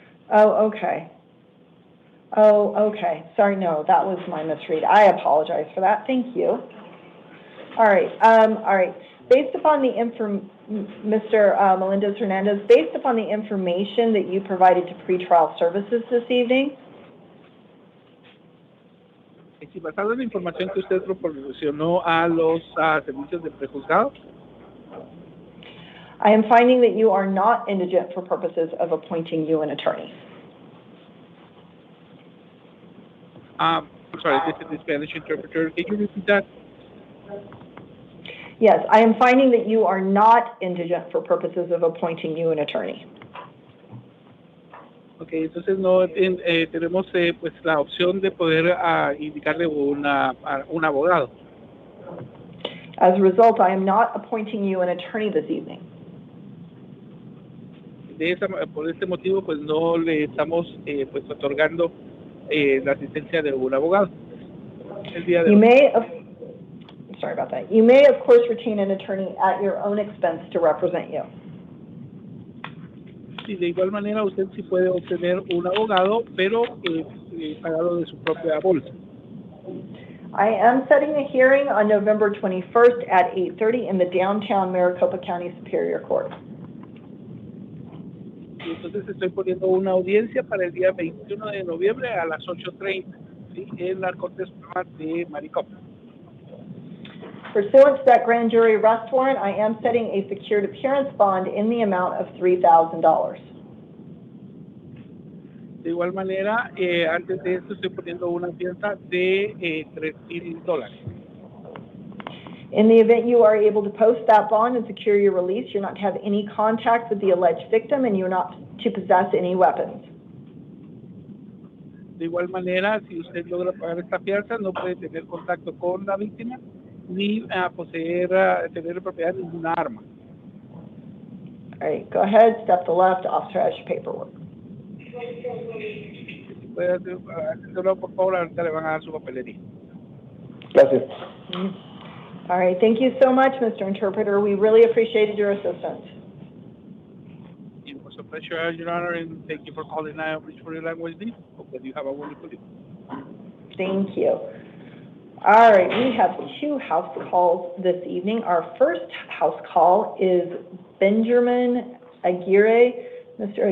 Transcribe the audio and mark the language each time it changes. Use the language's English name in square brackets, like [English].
[English] Oh, okay. Oh, okay. Sorry, no, that was my misread. I apologize for that. Thank you. All right. All right. Based upon the Mr. Melendez-Hernandez, based upon the information that you provided to pretrial services this evening, [Spanish] Si basado en la información que usted proporcionó a los servicios de prejuzgado, [English] I am finding that you are not indigent for purposes of appointing you an attorney. I'm sorry, this is the Spanish interpreter. Can you repeat that? Yes, I am finding that you are not indigent for purposes of appointing you an attorney. [Spanish] Okay, entonces no tenemos pues la opción de poder indicarle un abogado. [English] As a result, I am not appointing you an attorney this evening. [Spanish] Por este motivo, pues no le estamos pues otorgando la asistencia de un abogado. El día de hoy. [English] Sorry about that. You may, of course, retain an attorney at your own expense to represent you. [Spanish] Sí, de igual manera usted sí puede obtener un abogado, pero pagado de su propia bolsa. [English] I am setting a hearing on November 21st at 8:30 in the downtown Maricopa County Superior Court. [Spanish] Y entonces estoy poniendo una audiencia para el día 21 de noviembre a las 8:30, ¿sí? En la Corte Suprema de Maricopa. [English] Pursuant to that grand jury arrest warrant, I am setting a secured appearance bond in the amount of $3,000. [Spanish] De igual manera, antes de esto estoy poniendo una fianza de $3,000. [English] In the event you are able to post that bond and secure your release, you're not to have any contact with the alleged victim and you're not to possess any weapons. [Spanish] De igual manera, si usted logra pagar esta fianza, no puede tener contacto con la víctima ni tener propiedad de ninguna arma. [English] All right, go ahead, step to the left, officer has your paperwork. [Spanish] Si puede hacerlo, por favor, ahorita le van a dar su papelería. Gracias. [English] All right, thank you so much, Mr. Interpreter. We really appreciated your assistance. It was a pleasure, Your Honor, and thank you for calling Outreach for your language needs. Hope that you have a wonderful day. Thank you. All right, we have 2 house calls this evening. Our first house call is Benjamin Aguirre. Mr.